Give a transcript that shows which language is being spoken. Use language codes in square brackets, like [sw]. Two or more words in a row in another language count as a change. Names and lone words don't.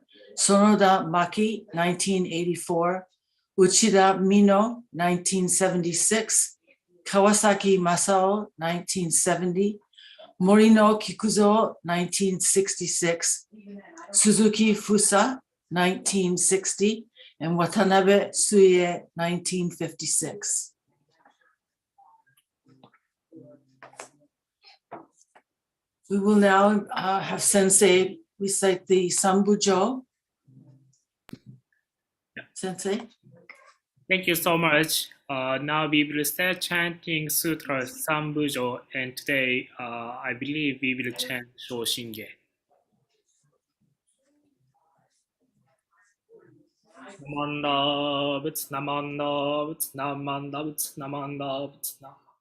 [en] Sonoda Maki, 1984. Uchida Mino, 1976. Kawasaki Masao, 1970. Morino Kikuzo, 1966. Suzuki Fusa, 1960. And Watanabe Suie, 1956. We will now have Sensei recite the Sambujo. Sensei. Thank you so much. Now we will start chanting sutras Sambujo, and today I believe we will chant Shoshinge. [ja] なまんだ、ぶつなまんだ、ぶつなまんだ、ぶつなまんだ、ぶつなまんだ.